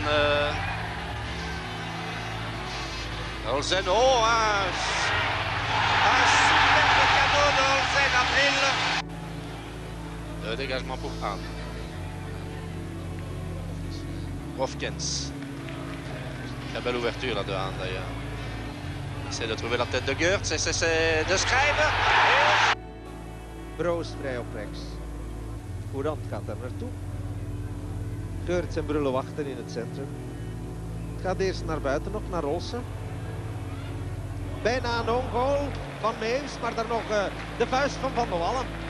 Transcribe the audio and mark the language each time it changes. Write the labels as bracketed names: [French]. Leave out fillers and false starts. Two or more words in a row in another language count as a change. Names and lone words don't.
[French] Olsen, oh, un superbe cadeau de Olsen à Bril. Le dégagement pour Haan. Hofkens. Très belle ouverture là de Haan d'ailleurs. Essaie de trouver la tête de Geurt, c'est de Schrijver. [Dutch] Broos vrij op rechts. Courant gaat daar naartoe. Geurt en Brille wachten in het centrum. Het gaat eerst naar buiten, nog naar Olsen. Bijna een ongoal van Meeuws, maar daar nog de vuist van Van der Wallen.